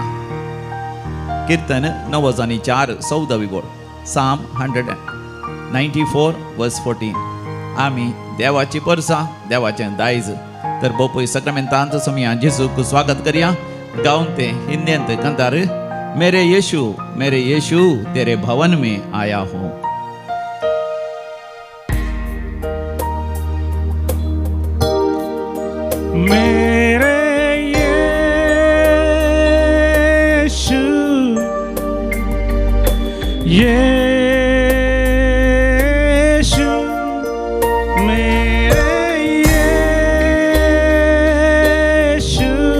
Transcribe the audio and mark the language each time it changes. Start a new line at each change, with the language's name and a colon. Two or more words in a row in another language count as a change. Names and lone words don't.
Konkani: कीर्तन 90:4 बोल. साम 194 वर्स 14. आमी देवाची परसा, देवाचें दायज. तर बोपय सक्रामेंतांत सुमया जेजूक स्वागत करया. गावन ते हिंदींत कंतार
Hindi: मेरे यीशु तेरे भवन में आया हूँ. मेरे यीशु यीशु मेरे यीशु